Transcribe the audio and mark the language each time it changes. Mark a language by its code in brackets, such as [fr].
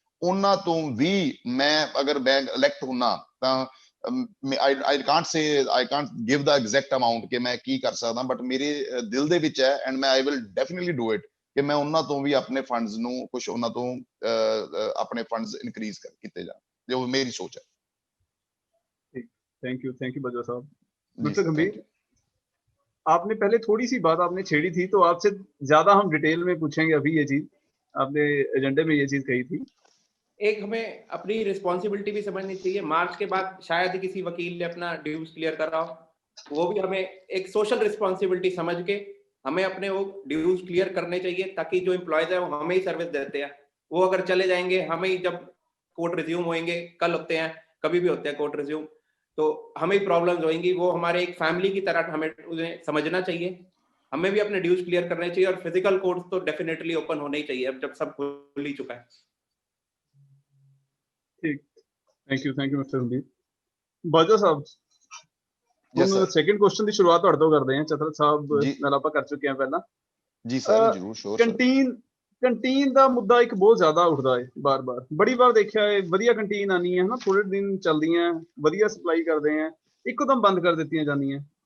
[pa] ਉਹਨਾਂ ਤੋਂ ਵੀ ਮੈਂ ਅਗਰ ਮੈਂ ਇਲੈਕਟ ਹੁੰਨਾ ਤਾਂ [en] I can't give the exact amount [pa] ਕਿ ਮੈਂ ਕੀ ਕਰ ਸਕਦਾ, ਬਟ ਮੇਰੇ ਦਿਲ ਦੇ ਵਿੱਚ ਹੈ ਐਂਡ ਮੈਂ [en] I will definitely do it [pa] ਕਿ ਮੈਂ ਉਹਨਾਂ ਤੋਂ ਵੀ ਆਪਣੇ ਫੰਡਸ ਨੂੰ ਕੁਝ ਉਹਨਾਂ ਤੋਂ ਆਪਣੇ ਫੰਡਸ ਇਨਕਰੀਜ਼ ਕੀਤੇ ਜਾਣ, ਜੋ ਮੇਰੀ ਸੋਚ है। [hi] थैंक यू बजवा साहब। मिस्टर गंभीर, आपने पहले थोड़ी सी बात आपने छेड़ी थी, तो आपसे ज्यादा हम डिटेल में पूछेंगे अभी। ये चीज आपने एजेंडे में ये चीज कही थी। एक हमें अपनी रिस्पॉन्सिबिलिटी भी समझनी चाहिए। मार्च के बाद शायद ही किसी वकील ने अपना ड्यूज क्लियर करा हो, वो भी हमें एक सोशल रिस्पॉन्सिबिलिटी समझ के हमें अपने वो ड्यूज क्लियर करने चाहिए, ताकि जो एम्प्लॉयज है वो हमें ही सर्विस देते हैं, वो अगर चले जाएंगे, हमें ही जब कोर्ट रिज्यूम होंगे, कल होते हैं, कभी भी होते हैं कोर्ट रिज्यूम, तो हमें ही प्रॉब्लम्स होंगी। वो हमारे एक फैमिली की तरह हमें उन्हें समझना चाहिए। हमें भी अपने ड्यूज क्लियर करने चाहिए, और फिजिकल कोर्ट्स तो डेफिनेटली ओपन होने ही चाहिए अब जब सब खुल ही चुका है। ठीक, थैंक यू मिस्टर गंभीर। [pa] ਬਾਜਵਾ ਸਾਹਿਬ, [en] Yes, [pa] ਹੁਣ [en] sir. [pa] ਸੈਕੰਡ ਕੁਐਸਚਨ ਦੀ ਸ਼ੁਰੂਆਤ ਤੁਹਾਡੇ ਤੋਂ ਕਰਦੇ ਹਾਂ। ਚਤਰਥ ਸਾਹਿਬ ਜੀ। ਨਾਲ ਆਪਾਂ ਕਰ ਚੁੱਕੇ ਹਾਂ ਪਹਿਲਾਂ। ਜੀ ਸਰ, ਜਰੂਰ, ਸ਼ੋਰ ਸਰ। ਕੰਟੀਨ ਦਾ ਮੁੱਦਾ ਇੱਕ ਬਹੁਤ ਜ਼ਿਆਦਾ ਉੱਠਦਾ ਹੈ ਬਾਰ-ਬਾਰ। ਬੜੀ ਵਾਰ ਦੇਖਿਆ ਹੈ, ਵਧੀਆ ਕੰਟੀਨ ਆਣੀ ਹੈ ਹਨਾ, ਥੋੜੇ ਦਿਨ ਚੱਲਦੀਆਂ, ਵਧੀਆ ਸਪਲਾਈ ਕਰਦੇ ਆ, ਇੱਕਦਮ ਬੰਦ ਕਰ ਦਿੱਤੀਆਂ ਜਾਂਦੀਆਂ।